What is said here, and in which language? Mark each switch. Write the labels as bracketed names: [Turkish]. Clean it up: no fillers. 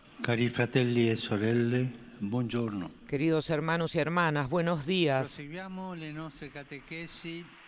[Italian] Cari fratelli e sorelle, buongiorno. [Spanish] Queridos hermanos y hermanas, buenos días. [Italian] Proseguiamo le nostre catechesi.